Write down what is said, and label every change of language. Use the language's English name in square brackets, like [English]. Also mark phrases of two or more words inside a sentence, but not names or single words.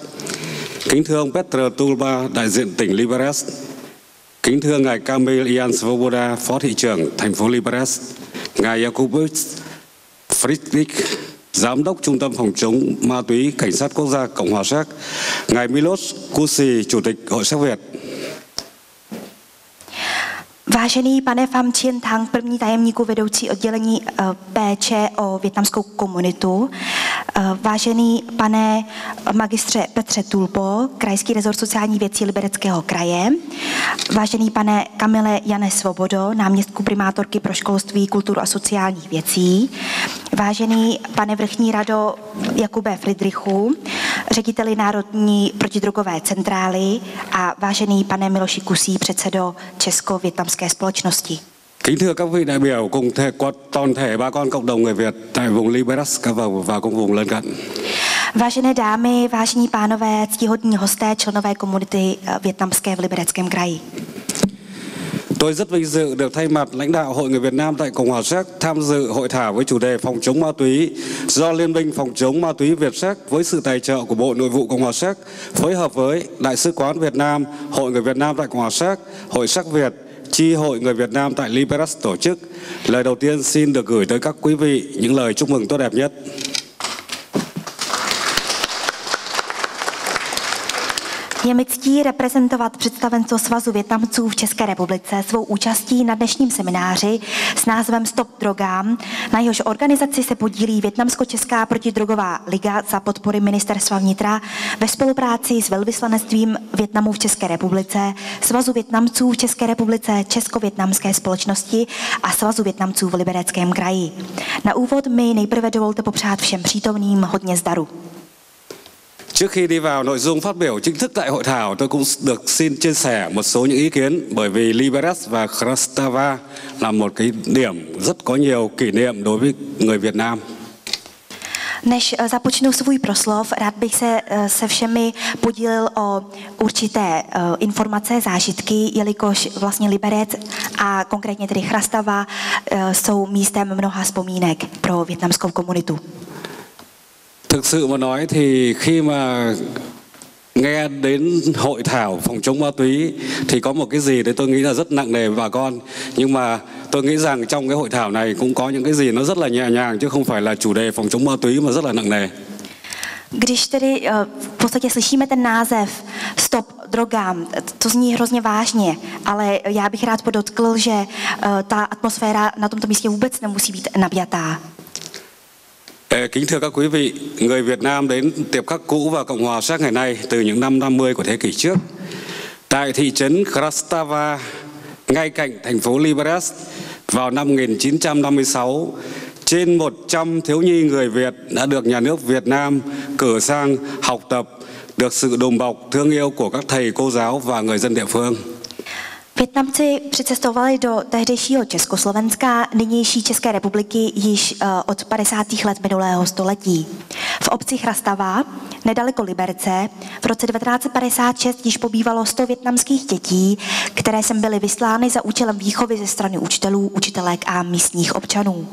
[Vietnamese] Kính thưa ông Petr Tulba, đại diện tỉnh Liberec. Kính thưa ngài Kamil Ian Svoboda, phó thị trưởng thành phố Liberec. Ngài Jakubowicz Friedrich, giám đốc trung tâm phòng chống ma túy cảnh sát quốc gia Cộng hòa Séc. Ngài Miloš Kusi, chủ tịch Hội Séc Việt. [Czech] Vážený pane Pham Chiến Thắng, první tajemníku vedoucí oddělení péče o vietnamskou komunitu, vážený pane magistře Petře Tulpo, krajský rezort sociální věcí Libereckého kraje, vážený pane Kamile Jane Svobodo, náměstku primátorky pro školství, kulturu a sociální věcí, vážený pane vrchní rado Jakube Friedrichu, řediteli Národní protidrogové centrály a vážený pane Miloši Kusí, předsedo Česko-vietnamské společnosti. [Vietnamese] Kính thưa các vị đại biểu cùng toàn thể bà con cộng đồng người Việt tại vùng Liberec và các vùng lân cận. [Czech] Vážené dámy, vážení pánové, ctihodní hosté, členové komunity vietnamské v Libereckém kraji. [Vietnamese] Tôi rất vinh dự được thay mặt lãnh đạo Hội người Việt Nam tại Cộng hòa Séc tham dự hội thảo với chủ đề phòng chống ma túy do Liên minh phòng chống ma túy Việt Séc với sự tài trợ của Bộ Nội vụ Cộng hòa Séc phối hợp với Đại sứ quán Việt Nam, Hội người Việt Nam tại Cộng hòa Séc, Hội Séc Việt, Chi hội người Việt Nam tại Liberec tổ chức. Lời đầu tiên xin được gửi tới các quý vị những lời chúc mừng tốt đẹp nhất. [Czech] Je mi ctí reprezentovat představenstvo Svazu Vietnamců v České republice svou účastí na dnešním semináři s názvem Stop drogám. Na jehož organizaci se podílí Vietnamsko-Česká protidrogová liga za podpory Ministerstva vnitra ve spolupráci s velvyslanectvím Vietnamu v České republice, Svazu Vietnamců v České republice, Česko-vietnamské společnosti a Svazu Vietnamců v Libereckém kraji. Na úvod mi nejprve dovolte popřát všem přítomným hodně zdaru. [Vietnamese] Trước khi đi vào nội dung phát biểu chính thức tại hội thảo, tôi cũng được xin chia sẻ một số những ý kiến, bởi vì Liberec và Krastava là một cái điểm rất có nhiều kỷ niệm đối với người Việt Nam. [Czech] Než započnu svůj proslov, rád bych se všemi podělil o určité informace, zážitky, jelikož vlastně Liberec a konkrétně tedy Krastava jsou místem mnoha vzpomínek pro vietnamskou komunitu. [Vietnamese] Thực sự mà nói thì khi mà nghe đến hội thảo phòng chống ma túy thì có một cái gì đấy tôi nghĩ là rất nặng nề với bà con. Nhưng mà tôi nghĩ rằng trong cái hội thảo này cũng có những cái gì nó rất là nhẹ nhàng chứ không phải là chủ đề phòng chống ma túy mà rất là nặng nề. [Czech] Když tedy v podstatě slyšíme ten název Stop drogám, to zní hrozně vážně, ale já bych rád podotkl, že ta atmosféra na tomto místě vůbec nemusí být napjatá. [Vietnamese] Kính thưa các quý vị, người Việt Nam đến Tiệp Khắc cũ và Cộng hòa Séc ngày nay từ những năm 50 của thế kỷ trước. Tại thị trấn Krastava, ngay cạnh thành phố Liberec, vào năm 1956, trên 100 thiếu nhi người Việt đã được nhà nước Việt Nam cử sang học tập, được sự đùm bọc thương yêu của các thầy cô giáo và người dân địa phương. [Czech] Vietnamci přicestovali do tehdejšího Československa, nynější České republiky, již od 50. let minulého století. V obci Krastava, nedaleko Liberce, v roce 1956 již pobývalo 100 vietnamských dětí, které sem byly vyslány za účelem výchovy ze strany učitelů, učitelek a místních občanů.